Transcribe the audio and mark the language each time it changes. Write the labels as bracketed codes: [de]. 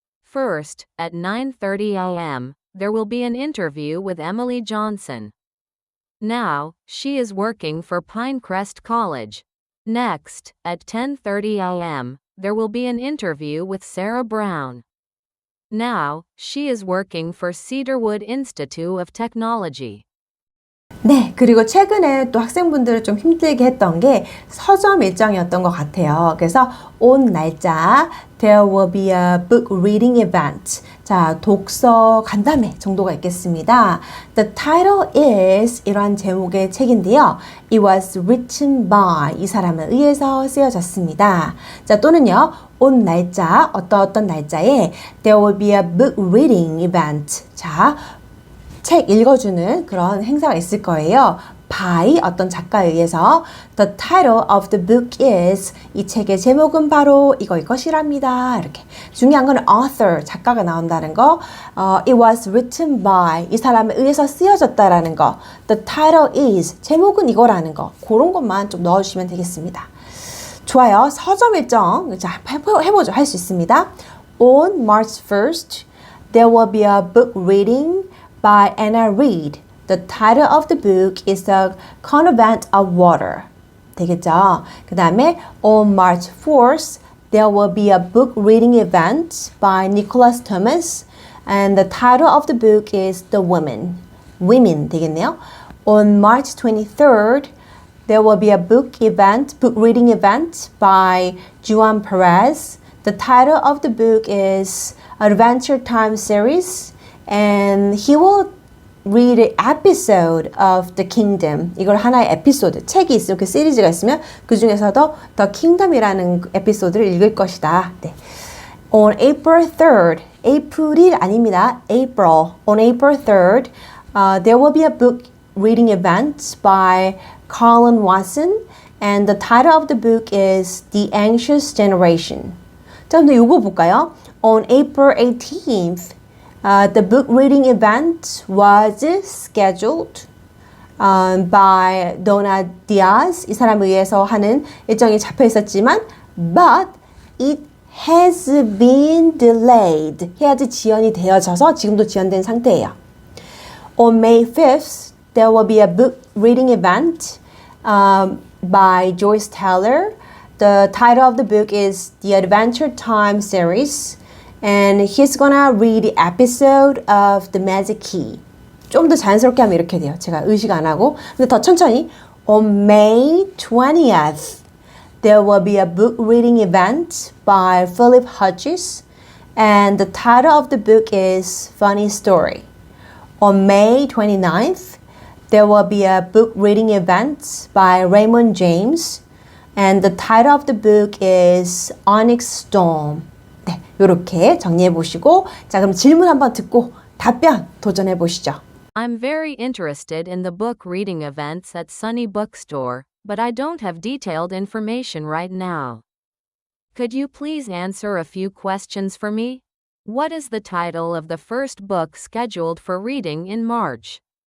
[en] First, at 9:30 a.m., there will be an interview with Emily Johnson. Now, she is working for Pinecrest College. Next, at 10:30 a.m., there will be an interview with Sarah Brown. Now, she is working for Cedarwood Institute of Technology. [ko] 네, 그리고 최근에 또 학생분들을 좀 힘들게 했던 게 서점 일정이었던 것 같아요. 그래서 온 날짜 [en] There will be a book reading event. [ko] 자, 독서 간담회 정도가 있겠습니다. [en] The title is [ko] 이런 제목의 책인데요. [en] It was written by [ko] 이 사람에 의해서 쓰여졌습니다. 자, 또는요. 온 날짜 어떤 날짜에 [en] There will be a book reading event. [ko] 자, 책 읽어주는 그런 행사가 있을 거예요. by 어떤 작가에 의해서 [en] The title of the book is [ko] 이 책의 제목은 바로 이것이랍니다. 이렇게 중요한 건 author 작가가 나온다는 거. [en] It was written by [ko] 이 사람에 의해서 쓰여졌다라는 거. [en] The title is [ko] 제목은 이거라는 거. 그런 것만 좀 넣어주시면 되겠습니다. 좋아요. 서점 일정 자 해보죠. 할 수 있습니다. [en] On March 1st, there will be a book reading by Anna Reid. The title of the book is The Convent of Water. [ko] 되겠죠? 그 다음에 [en] on March 4th, there will be a book reading event by Nicholas Thomas. And the title of the book is The Women. Women 되겠네요. On March 23rd, there will be a book reading event by Juan Perez. The title of the book is Adventure Time series. And he will read an episode of The Kingdom. [ko] 이걸 하나의 에피소드, 책이 있어요. 그 시리즈가 있으면 그 중에서도 The Kingdom이라는 에피소드를 읽을 것이다. 네. [en] On April 3rd, [ko] 에이프릴 아닙니다. [en] April. On April 3rd, there will be a book reading event by Colin Watson. And the title of the book is The Anxious Generation. [ko] 자, 근데 이거 볼까요? [en] On April 18th, the book reading event was scheduled by Donna Diaz. [ko] 이 사람에 의해서 하는 일정이 잡혀 있었지만 [en] but it has been delayed. [ko] has 지연이 되어져서 지금도 지연된 상태예요. [en] On May 5th, there will be a book reading event by Joyce Taylor. The title of the book is The Adventure Time series. And he's gonna read the episode of The Magic Key. [ko] 좀 더 자연스럽게 하면 이렇게 돼요. 제가 의식 안 하고. 근데 더 천천히. [en] On May 20th, there will be a book reading event by Philip Hodges. And the title of the book is Funny Story. On May 29th, there will be a book reading event by Raymond James. And the title of the book is Onyx Storm. [ko] 네, 이렇게 정리해 보시고 자 그럼 질문 한번 듣고 답변 도전해 보시죠. [en] I'm very interested in the book reading events at Sunny Bookstore, but I don't have detailed information right now. Could you please answer a few questions for me? What is the title of the first book scheduled for reading in March?